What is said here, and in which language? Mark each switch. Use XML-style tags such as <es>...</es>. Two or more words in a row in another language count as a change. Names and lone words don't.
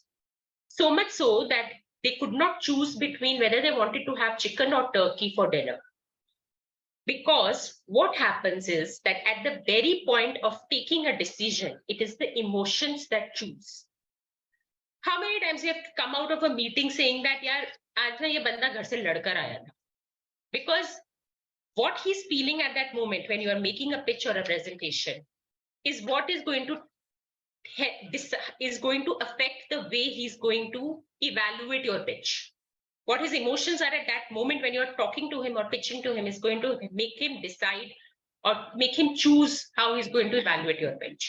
<en>So much so that they could not choose between whether they wanted to have chicken or turkey for dinner. Because what happens is that at the very point of taking a decision, it is the emotions that choose. How many times you have come out of a meeting saying that,</en> <hi>यार, आज न ये बंदा घर से लड़कर आया था.</hi> <en>Because what he's feeling at that moment when you are making a pitch or a presentation is what is going to affect the way he's going to evaluate your pitch. What his emotions are at that moment when you're talking to him or pitching to him is going to make him decide or make him choose how he's going to evaluate your pitch.</en>